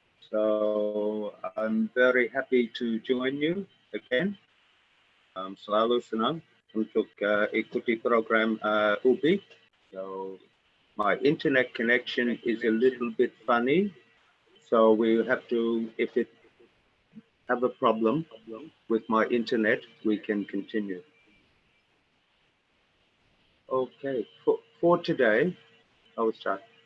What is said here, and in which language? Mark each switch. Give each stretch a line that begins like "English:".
English: So I'm very happy to join you again.
Indonesian: Selalu senang untuk ikuti program UBI.
English: So my internet connection is a little bit funny, so we have to, if it have a problem with my internet, we can continue. Okay, for today, I will start.